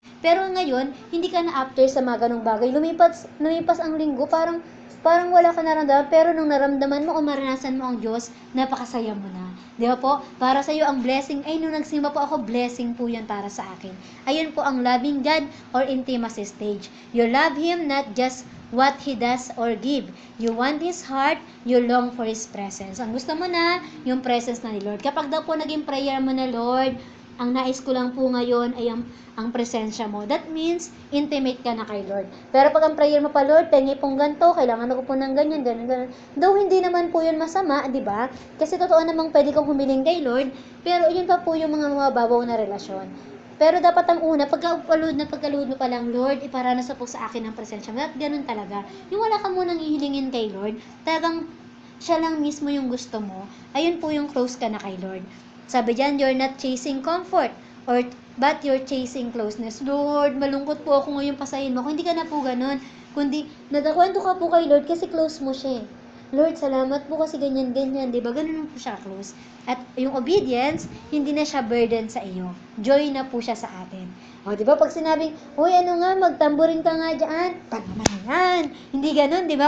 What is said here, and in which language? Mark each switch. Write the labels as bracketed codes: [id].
[tl] Pero ngayon, hindi ka na after sa mga ganong bagay. Lumipas ang linggo, parang wala ka naramdaman, pero nung naramdaman mo o maranasan mo ang Diyos, napakasaya mo na. Di ba po? Para sa iyo ang blessing, ay nung nagsimba po ako, blessing po yan para sa akin. Ayun po ang loving God or intimacy stage. [en] You love Him not just what He does or give. You want His heart, you long for His presence. [tl] Ang gusto mo na, yung presence na ni Lord. Kapag daw po naging prayer mo na, Lord, ang nais ko lang po ngayon ay ang presensya mo. That means, intimate ka na kay Lord. Pero pag ang prayer mo pa, Lord, pengi pong ganito, kailangan ako po ng ganyan. Though hindi naman po yun masama, di ba? Kasi totoo namang pwede kong humiling kay Lord, pero yun pa po yung mga babaw na relasyon. Pero dapat ang una, pagkaluhod mo pa lang, Lord, iparanas po sa akin ang presensya mo. At ganun talaga. Yung wala ka munang ihilingin kay Lord, talagang siya lang mismo yung gusto mo, ayun po yung close ka na kay Lord. Sabi diyan, [en] you're not chasing comfort, but you're chasing closeness. [tl] Lord, malungkot po ako ngayon, pasahin mo. Kung hindi ka na po ganun, kundi nagkakwento ka po kay Lord kasi close mo siya. Lord, salamat po kasi ganyan-ganyan. Diba? Ganun po siya close. At yung obedience, hindi na siya burden sa iyo. Joy na po siya sa atin. O, diba? Pag sinabing, uy, ano nga, magtamburin ka nga dyan. Pag naman yan. Hindi ganun, diba?